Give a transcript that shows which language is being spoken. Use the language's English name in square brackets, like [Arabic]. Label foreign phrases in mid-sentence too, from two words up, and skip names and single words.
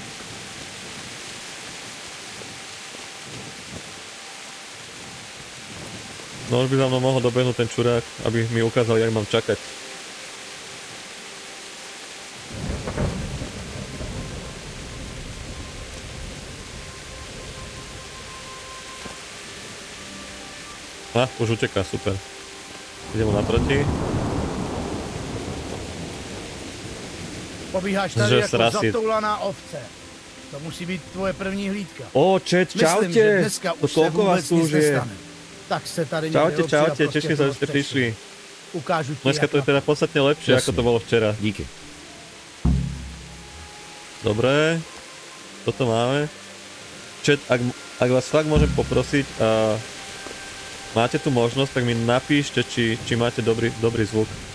[Slovak] No už by za mnou mohol dobehnúť ten čurák, aby mi ukázal, jak mám čakať. Už uteká, super. Idem mu naproti. [Czech] Pobíháš Že tady jako srasit. zatoulaná ovce. To musí být tvoje první hlídka. [Slovak] Ó, čet, [Czech] Myslím, že [Slovak] čaute! [Czech] dneska To už se [Slovak] koľko vás [Czech] vůbec tu nic [Slovak] už je? [Czech] nestane. Tak se tady někde [Slovak] Čaute, [Czech] opři a [Slovak] čaute, [Czech] prostě [Slovak] teším sa, že ste [Czech] prostřed. [Slovak] prišli. [Czech] Ukážu ti, [Slovak] Dneska to je [Czech] jak [Slovak] teda podstatne lepšie, ako Jasne. to bolo včera. [Czech] Díky. [Slovak] Dobre, toto máme. Chat, ak vás fakt môžem poprosiť a máte tu možnosť, tak mi napíšte, či máte dobrý zvuk.